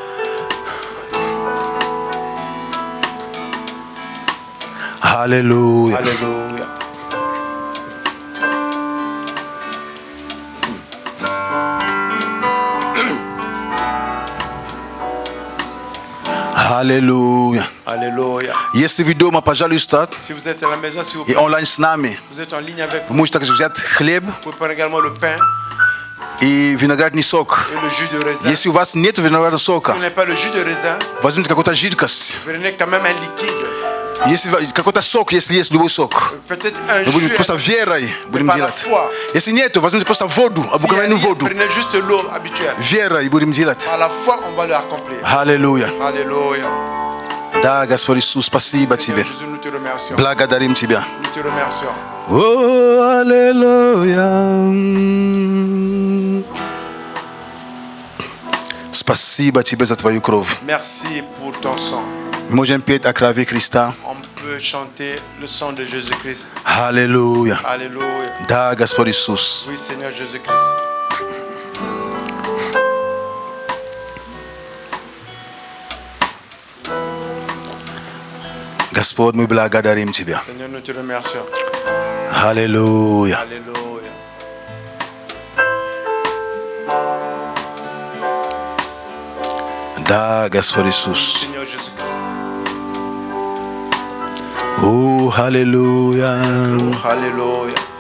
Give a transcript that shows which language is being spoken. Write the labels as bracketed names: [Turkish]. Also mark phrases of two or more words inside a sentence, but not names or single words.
[Russian] Аллилуйя. [French] Alléluia. [Russian] Аллилуйя. [French] Alléluia. [Russian] Если вы дома, пожалуйста, [French] Si vous êtes à la maison, s'il vous [Russian] и [French] plaît, [Russian] онлайн с нами, [French] vous êtes en ligne avec [Russian] вы [French] nous. [Russian] можете также взять хлеб [French] Vous pouvez prendre également le pain [Russian] и виноградный сок. [French] et le jus de raisin. [Russian] Если у вас нет виноградного [French] Si [Russian] сока, [French] vous n'avez pas le jus de raisin, [Russian] возьмите какую-то жидкость. [French] prenez quand même un liquide. [Russian] Если какой-то сок, если есть любой сок, [French] Peut-être un [Russian] мы будем [French] jus. [Russian] просто верой будем [French] par la [Russian] делать. [French] foi. [Russian] Если нет, возьмите просто воду, [French] S'il y a [Russian] обыкновенную [French] rien, [Russian] воду. [French] prenez juste l'eau habituelle. [Russian] Верой будем делать. [French] Par la foi, on va l'accomplir. [Russian] Аллилуйя. [French] Alléluia. [Russian] Да, Господь Иисус, спасибо Тебе. [French] Jésus, nous te remercions. [Russian] Благодарим Тебя. [French] Nous te remercions. [Russian] О, аллилуйя. Спасибо Тебе за Твою кровь. [French] Merci pour ton sang. [Russian] Мы можем петь о крови Христа. [French] On peut chanter le sang de Jésus-Christ. [Russian] Аллилуйя. [French] Alléluia. [Russian] Да, Господь Иисус. [French] Oui, Seigneur Jésus-Christ. [Russian] Господь, мы благодарим Тебя. [French] Seigneur, nous te remercions. [Russian] Аллилуйя. [French] Alléluia. [Russian] Да, Господь Иисус. [French] Seigneur Jésus-Christ. [Russian] О, аллилуйя. [French] Alléluia.